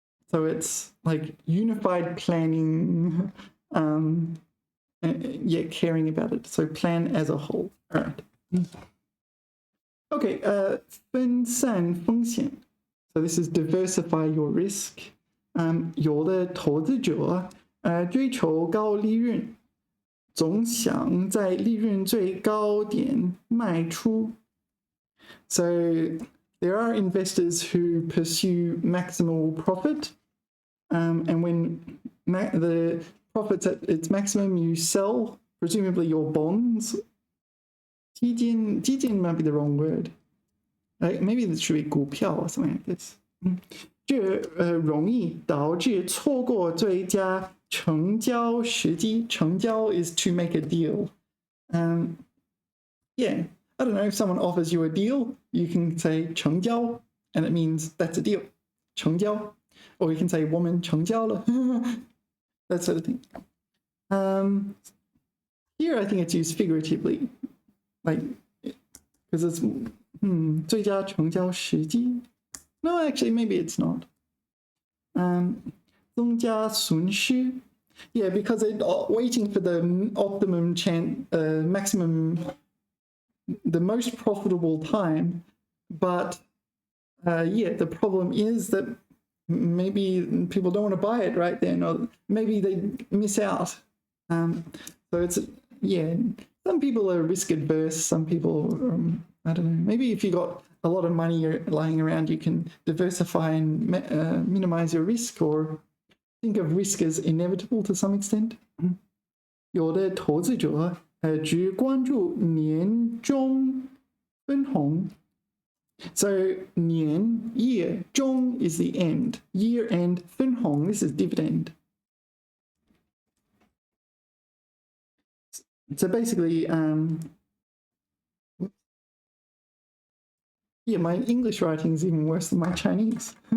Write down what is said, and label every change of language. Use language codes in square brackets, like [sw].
[en] So it's like unified planning, yeah, caring about it. So plan as a whole. All right. Okay, 分散风险. So this is diversify your risk. [zh] 有的投资者追求高利润，总想在利润最高点卖出. [en] So there are investors who pursue maximal profit, and when the profit's at its maximum, you sell, presumably your bonds. 基金 might be the wrong word. Maybe this should be 股票 or something like this. [zh] 这容易导致错过最佳成交时机. [en] 成交 is to make a deal. Yeah, I don't know, if someone offers you a deal, you can say 成交, and it means that's a deal. [zh] 成交. [en] Or you can say [zh] 我们成交了. [en] That sort of thing. Here I think it's used figuratively, like, because it's 最佳成交时机. No, actually, maybe it's not. [zh] 增加损失. [en] Yeah, because it's waiting for the optimum maximum, the most profitable time. But yeah, the problem is that maybe people don't want to buy it right then, or maybe they miss out. So it's, yeah, some people are risk adverse, some people, I don't know, maybe if you got a lot of money lying around, you can diversify and minimize your risk, or think of risk as inevitable to some extent. [zh] 有的投资者只关注年终分红. [en] So 年 year, 终 is the end, year end, 分红 this is dividend. So basically, yeah, my English writing is even worse than my Chinese.